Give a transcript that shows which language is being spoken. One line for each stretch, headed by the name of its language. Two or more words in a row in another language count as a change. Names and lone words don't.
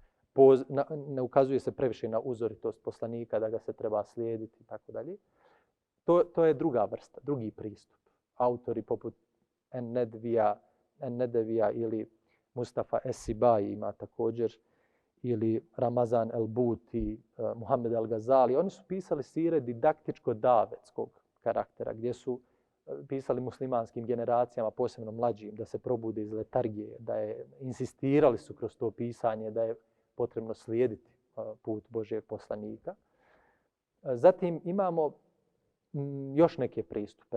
Bosnian: Ne ukazuje se previše na uzoritost poslanika, da ga se treba slijediti i tako dalje. To je druga vrsta, drugi pristup. Autori poput En-Nedevija ili Mustafa Es-Sibai ima također, ili Ramazan el-Buti, Muhammed el-Gazali. Oni su pisali sire didaktičko-davetskog karaktera, gdje su pisali muslimanskim generacijama, posebno mlađim, da se probude iz letargije, insistirali su kroz to pisanje da je potrebno slijediti put Božijeg poslanika. Zatim imamo još neke pristupe.